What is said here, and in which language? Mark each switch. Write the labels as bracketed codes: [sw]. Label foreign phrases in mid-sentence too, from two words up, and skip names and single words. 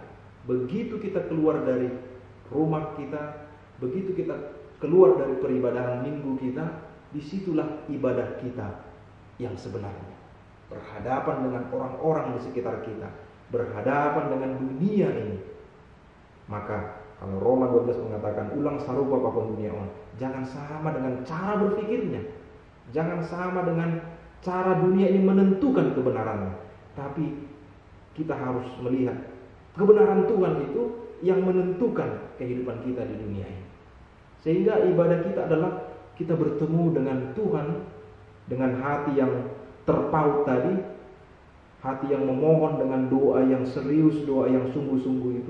[id] Begitu kita keluar dari rumah kita, begitu kita keluar dari peribadahan minggu kita, disitulah ibadah kita yang sebenarnya. Berhadapan dengan orang-orang di sekitar kita, berhadapan dengan dunia ini. Maka kalau Roma 12 mengatakan [smr] ulang sarupa apapun dunia on, [id] jangan sama dengan cara berpikirnya, jangan sama dengan cara dunia ini menentukan kebenarannya, tapi kita harus melihat kebenaran Tuhan itu yang menentukan kehidupan kita di dunia ini. Sehingga ibadah kita adalah kita bertemu dengan Tuhan dengan hati yang terpaut tadi, hati yang memohon dengan doa yang serius, doa yang sungguh-sungguh itu.